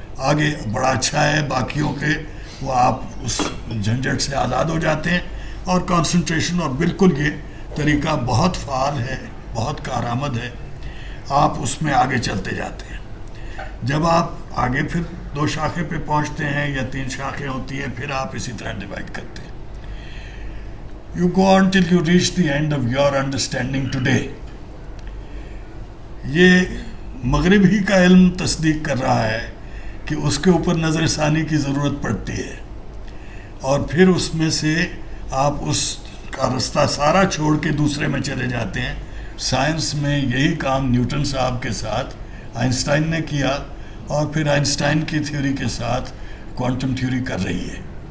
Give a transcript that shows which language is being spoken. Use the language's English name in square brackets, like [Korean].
[Urdu] آگے بڑا اچھا ہے، باقیوں کے وہ آپ اس جھنجھٹ سے آزاد ہو جاتے ہیں، اور کانسنٹریشن، اور بالکل یہ طریقہ بہت فعال ہے، بہت کارآمد ہے، آپ اس میں آگے چلتے جاتے ہیں. جب آپ آگے پھر 2 شاخیں پہ پہنچتے ہیں یا 3 شاخیں ہوتی ہیں، پھر آپ اسی طرح ڈیوائڈ کرتے ہیں. [English] You go on till you reach the end of your understanding today. [Urdu] یہ مغرب ہی کا علم تصدیق کر رہا ہے کہ اس کے اوپر نظر ثانی کی ضرورت پڑتی ہے، اور پھر اس میں سے آپ اس کا رستہ سارا چھوڑ کے دوسرے میں چلے جاتے ہیں. سائنس میں یہی کام نیوٹن صاحب کے ساتھ آئنسٹائن نے کیا، اور پھر آئنسٹائن کی تھیوری کے ساتھ کوانٹم تھیوری کر رہی ہے.